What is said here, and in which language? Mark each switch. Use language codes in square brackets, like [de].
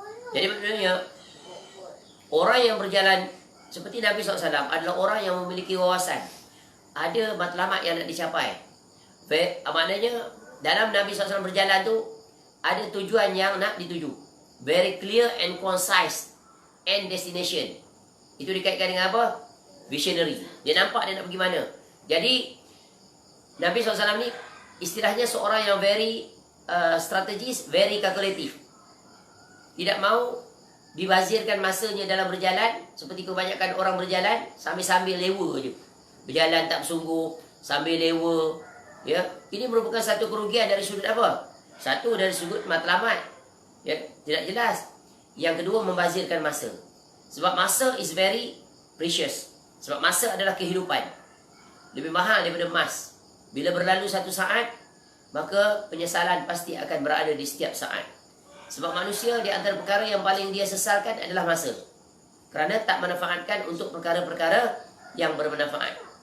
[ms] Jadi maksudnya orang yang berjalan seperti Nabi SAW adalah orang yang memiliki wawasan. Ada matlamat yang nak dicapai. Maknanya dalam Nabi SAW berjalan tu ada tujuan yang nak dituju. [en] Very clear and concise and destination. [ms] Itu dikaitkan dengan apa? Visionary. Dia nampak dia nak pergi mana. Jadi Nabi SAW ni istilahnya seorang yang very strategis, [en] very calculative. [ms] Tidak mau dibazirkan masanya dalam berjalan seperti kebanyakan orang berjalan sambil-sambil lewa je. Berjalan tak bersungguh, sambil lewa, ya. Ini merupakan satu kerugian dari sudut apa? Satu, dari sudut matlamat, ya, tidak jelas. Yang kedua, membazirkan masa. Sebab masa [en] is very precious. [ms] Sebab masa adalah kehidupan. Lebih mahal daripada emas. Bila berlalu satu saat, maka penyesalan pasti akan berada di setiap saat. Sebab manusia di antara perkara yang paling dia sesalkan adalah masa. Kerana tak manfaatkan untuk perkara-perkara yang bermanfaat.